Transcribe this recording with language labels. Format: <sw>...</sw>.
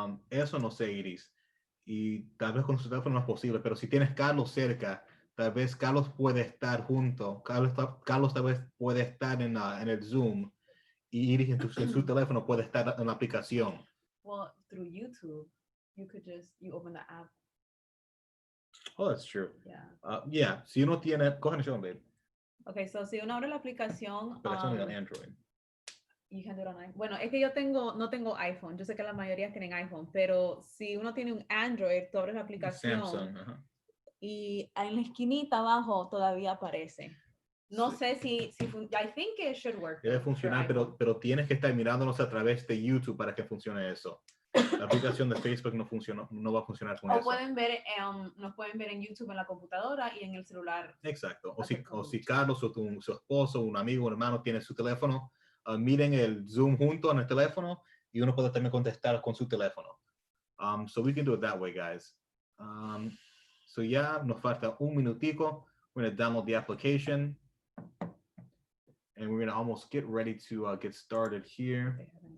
<es>Eso no sé, Iris. Y tal vez con su teléfono no es posible, pero si tienes Carlos cerca, tal vez Carlos puede estar junto. Carlos tal vez puede estar en el Zoom y Iris en su teléfono puede estar en la aplicación.</es> <en>Well, through YouTube, you open the app. Oh, that's true. Yeah. Yeah.</en> <es>Si uno tiene,</es> <en>go ahead and show them, babe.</en> <es>Okay, so si uno abre la aplicación.</es> <en>But it's only on Android. You can do it on iPhone.</en> <es>Bueno, es que no tengo iPhone. Yo sé que la mayoría tienen iPhone, pero si uno tiene un Android, tú abres la aplicación Samsung, y en la esquinita abajo todavía aparece. No sé si</es> <en>I think it should work.</en> <es>Debe funcionar, pero tienes que estar mirándonos a través de YouTube para que funcione eso. La aplicación de Facebook no va a funcionar con eso. Nos pueden ver en YouTube en la computadora y en el celular. Exacto. O si Carlos o su esposo, un amigo, un hermano tiene su teléfono, miren el Zoom junto en el teléfono y uno puede también contestar con su teléfono.</es> <en>So we can do it that way, guys. So</en> <es>ya nos falta un minutico.</es> <en>We're going to download the application. And we're going to almost get ready to get started here.</en>